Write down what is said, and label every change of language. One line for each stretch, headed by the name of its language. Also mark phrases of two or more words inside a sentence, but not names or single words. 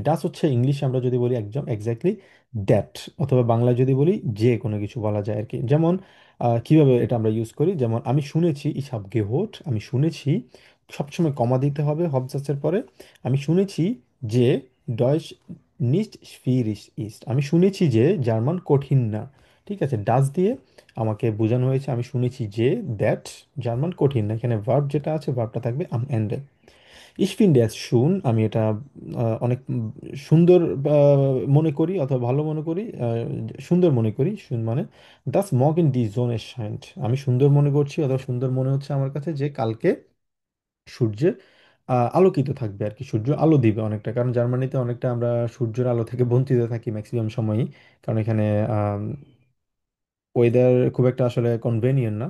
Bangla: ডাস হচ্ছে ইংলিশে আমরা যদি বলি একদম
English: exactly that,
Bangla: অথবা বাংলায় যদি বলি যে কোনো কিছু বলা যায় আর কি। যেমন কিভাবে এটা আমরা ইউজ করি, যেমন আমি শুনেছি
German: ich hab gehört,
Bangla: আমি শুনেছি, সবসময় কমা দিতে হবে হবজাসের পরে। আমি শুনেছি যে
German: Deutsch nicht schwierig ist,
Bangla: আমি শুনেছি যে জার্মান কঠিন না। ঠিক আছে, ডাস দিয়ে আমাকে বোঝানো হয়েছে আমি শুনেছি যে দ্যাট জার্মান কঠিন না। এখানে ভার্ব যেটা আছে, ভার্বটা থাকবে
German: am Ende. Ich finde es schön,
Bangla: আমি এটা অনেক সুন্দর মনে করি অথবা ভালো মনে করি, সুন্দর মনে করি, মানে
German: das morgen die Sonne scheint,
Bangla: আমি সুন্দর মনে করছি অথবা সুন্দর মনে হচ্ছে আমার কাছে যে কালকে সূর্যের আলোকিত থাকবে আর কি, সূর্য আলো দিবে অনেকটা, কারণ জার্মানিতে অনেকটা আমরা সূর্যের আলো থেকে বঞ্চিত থাকি ম্যাক্সিমাম সময়ই, কারণ এখানে ওয়েদার খুব একটা আসলে কনভেনিয়েন্ট না।